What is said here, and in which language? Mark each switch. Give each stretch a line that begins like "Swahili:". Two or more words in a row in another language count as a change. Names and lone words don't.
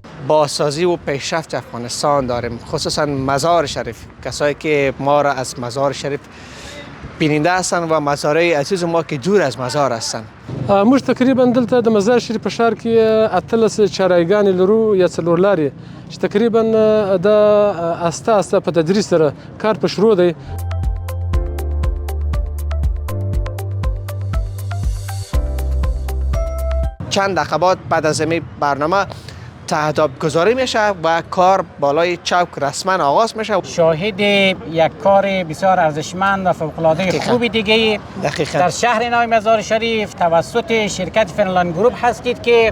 Persian: بازسازی و پیشرفت افغانستان داریم، خصوصا مزار شریف. کسایی که ما را از مزار شریف بیننده هستند و مزارهای عزیز ما که دور از مزار هستند.
Pashto: موږ تقریبا دلته د مزار شریف په ښار کې اتلس چارایګانې لرو یا څلور لارې چې تقریبا د استه استه په تدریج سره کار په شروع دی.
Persian: چند دقیقه بعد از این برنامه تهداب گذاری میشه و کار بالای چوک رسما آغاز میشه. شاهد یک کار بسیار ارزشمند و فوق‌العاده خوب دیگه در شهر نو مزار شریف توسط شرکت فنلند گروپ هستید